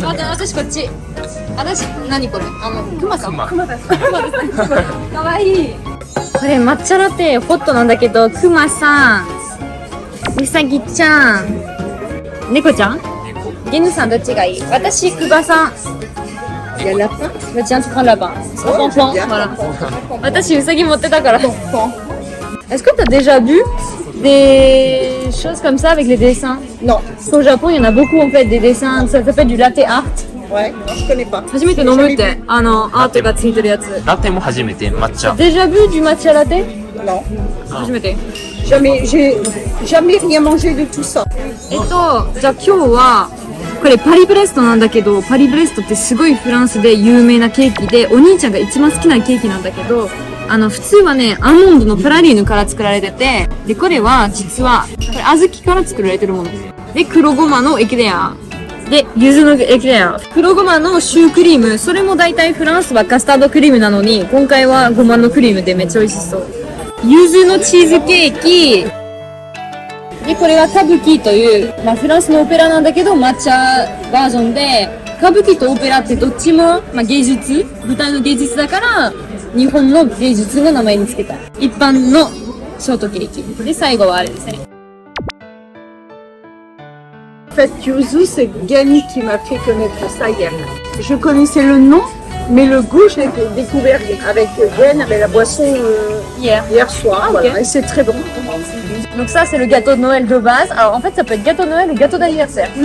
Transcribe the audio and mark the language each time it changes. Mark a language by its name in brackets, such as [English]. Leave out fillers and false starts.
[Japanese] 私こっち私何これクマさんかわいいこれ抹茶ラテホットなんだけどクマさんうさぎちゃん猫ちゃんゲヌさんどっちがいい私クバさん [French] Il y a lapin. Le tien tu prends là-bas enfant voilà [Japanese] 私うさぎ持ってたから [French] Est-ce que tu as déjà vu des choses comme ça avec les dessins? Non. Parce qu'au Japon, il y en a beaucoup en fait, des dessins, ça s'appelle du latte art. Ouais, non, je connais pas. [Japanese] 初めて飲むってアートがついてるやつ。ラテも初めて抹茶。 [French] Déjà vu du matcha latte? Non. [Japanese] 初めて。 [French] J'ai jamais rien mangé de tout ça. [Japanese] じゃあ今日はこれパリブレストなんだけど、パリブレストってすごいフランスで有名なケーキで、お兄ちゃんが一番好きなケーキなんだけど、普通はね、アーモンドのプラリーヌから作られてて、で、これは実は、これ小豆から作られてるものです。で、黒ごまのエクレア。で、柚子のエクレア。黒ごまのシュークリーム。それも大体フランスはカスタードクリームなのに、今回はごまのクリームでめっちゃ美味しそう。柚子のチーズケーキ。で、これはカブキという、フランスのオペラなんだけど、抹茶バージョンで、歌舞伎とオペラってどっちも、芸術、舞台の芸術だから、日本の芸術の名前につけた。一般のショートケーキ。で、最後はあれですね。 [French] En fait, Yuzu, c'est Gani qui m'a fait connaître ça hier. Je connaissais le nom, mais le goût, je l'ai découvert avec Gwen, avec la boisson hier soir. Okay. Voilà, et c'est très bon. Donc ça, c'est le gâteau de Noël de base. Alors en fait, ça peut être gâteau de Noël ou gâteau d'anniversaire.